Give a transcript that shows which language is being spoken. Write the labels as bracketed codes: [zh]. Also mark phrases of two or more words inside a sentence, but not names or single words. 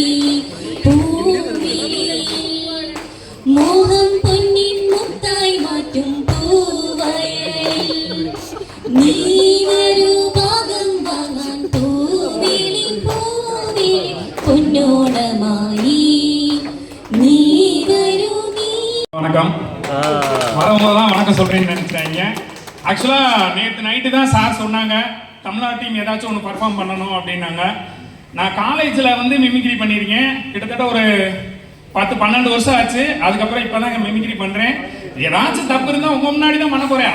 [ml] പൂവിളി മോഹം പൊന്നിൻ മുത്തായി മാറ്റും പൂവയലിൽ നീ വരൂ ഭാഗം വാങ്ങാൻ. പൂവിളി പൂവിളി പൊന്നോണമായി നീ വരൂ [ta] வணக்கம். வரும்போது தான் வணக்கம் சொல்கிறேன்னு நினச்சிட்டாங்க. ஆக்சுவலாக நேற்று நைட்டு தான் சார் சொன்னாங்க தமிழ்நாடு டீம் ஏதாச்சும் ஒன்று பர்ஃபார்ம் பண்ணணும் அப்படின்னாங்க. நான் காலேஜில் வந்து மிமிக்ரி பண்ணியிருக்கேன். கிட்டத்தட்ட ஒரு 10-12 வருஷம் ஆச்சு. அதுக்கப்புறம் இப்போ தான் மிமிக்ரி பண்ணுறேன். ஏதாச்சும் தப்பு இருந்தால் உங்கள் முன்னாடி தான் பண்ண போகிறேன்.